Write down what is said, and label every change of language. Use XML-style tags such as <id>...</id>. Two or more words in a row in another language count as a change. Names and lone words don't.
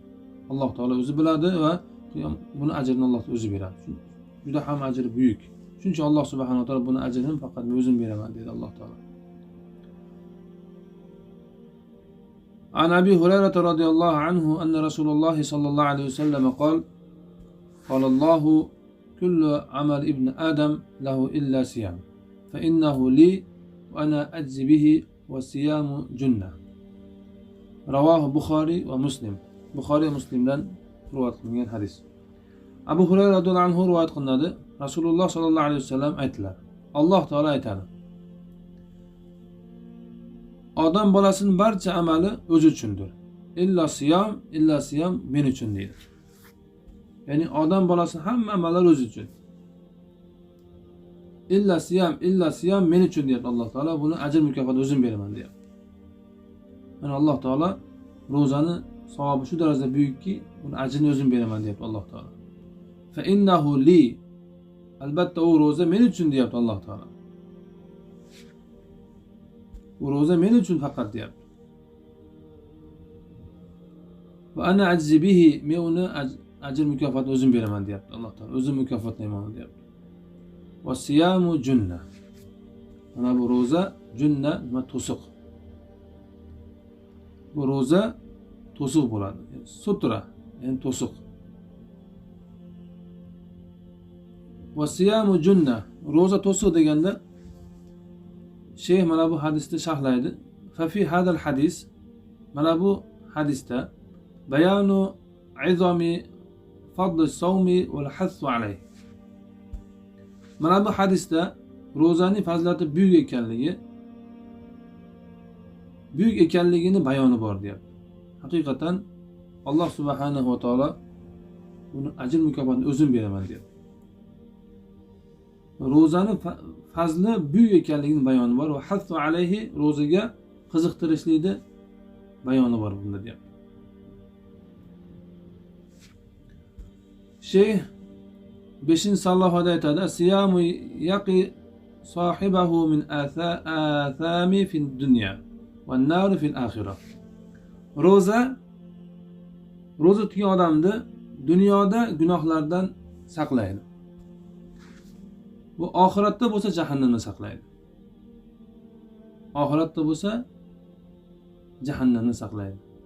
<uz>Alloh taolo o'zi biladi va buni ajrini Alloh o'zi beradi. Juda ham ajri buyuk. Chunki Alloh</uz> <ar>سبحانه وتعالى</ar> <uz>buni ajrini faqat o'zim beraman dedi Alloh taolo.</uz> <ar>عن أبي هريرة رضي الله عنه أن رسول الله صلى الله عليه وسلم قال قال الله كل عمل ابن آدم له إلا صيام فإنه لي وأنا أجزي به والصيام جنة.</ar> <uz>رواه Buxoriy va Muslim. Buxoriy va Muslimdan rivoyat qilingan hadis. Abu Hurayra</uz> <ar>رضي الله عنه</ar> <uz>rivoyat qilinadi. Rasululloh</uz> <ar>صلى الله عليه وسلم</ar> <uz>aytdilar. Alloh taolo aytadi. Odam bolasining barcha amali o'zi uchundir.</uz> <ar>إلا الصيام</ar> <uz>men uchun deydi. Ya'ni odam bolasining hamma amallari o'zi uchun.</uz> <ar>إلا الصيام</ar> <uz>men uchun deyapti Alloh taolo. Buni ajr mukofotini o'zim beraman deyapti. Mana Alloh taolo ro'zani savobi shu darajada buyukki, buni ajrini o'zim beraman deyapti Alloh taolo.</uz> <ar>فإنه لي,</ar> <uz>albatta u ro'za men uchun deyapti Alloh taolo. Bu ro'za men uchun faqat deyapti.</uz> <ar>وأنا أجزي به,</ar> <uz>men uni ajr mukofotini o'zim beraman deyapti Alloh taolo. O'zim mukofotlayman deyapti.</uz> <ar>والصيام جنة.</ar> <uz>Mana bu ro'za junna va to'siq. Bu ro'za to'siq bo'ladi. Sutra, ya'ni to'siq.</uz> <ar>والصيام جنة.</ar> <uz>Roza to'siq deganda sheyx mana bu hadisni sharhlaydi.</uz> <ar>ففي هذا الحديث,</ar> <uz>mana bu hadisda</uz> <ar>بيان عظم فضل الصوم والحث عليه.</ar> <uz>Mana bu hadisda ro'zaning fazilati buyuk ekanligini bayoni bor deyapti. Haqiqatan Alloh</uz> <ar>سبحانه وتعالى</ar> <uz>uni ajr mukofotini o'zim beraman deyapti. Ro'zaning fazli buyuk ekanligini bayoni bor va</uz> <ar>الحث عليه,</ar> <uz>ro'zaga qiziqtirishlikni bayoni bor bunda deyapti. Sheyx 5-sallohada aytadi:</uz> <ar>"الصيام يقي صاحبه من الآثام في الدنيا والنار في الآخرة."</ar> <uz>Roza tutgan odamni dunyoda gunohlardan saqlaydi. Bu oxiratda bo'lsa jahannamdan saqlaydi. Oxiratda bo'lsa jahannamdan saqlaydi.</uz>